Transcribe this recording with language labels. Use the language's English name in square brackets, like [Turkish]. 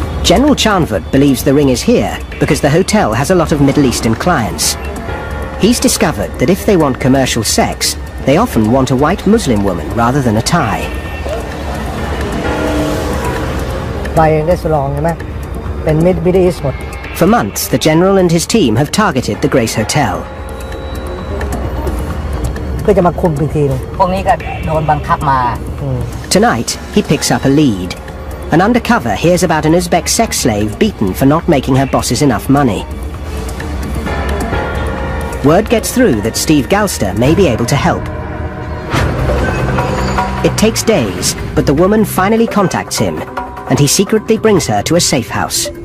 [English] General Chanfort believes the ring is here because the hotel has a lot of Middle Eastern clients. He's discovered that if they want commercial sex, they often want a white Muslim woman rather than a Thai. [Thai] ไปได้สลองใช่ไหมเป็น Middle East หมด [English] For months, the general and his team have targeted the Grace Hotel. [Thai] เพื่อจะมาคุมอีกทีนึงพวกนี้ก็โดนบังคับมา [English] Tonight, he picks up a lead. An undercover hears about an Uzbek sex slave beaten for not making her bosses enough money. Word gets through that Steve Galster may be able to help. It takes days, but the woman finally contacts him, and he secretly brings her to a safe house.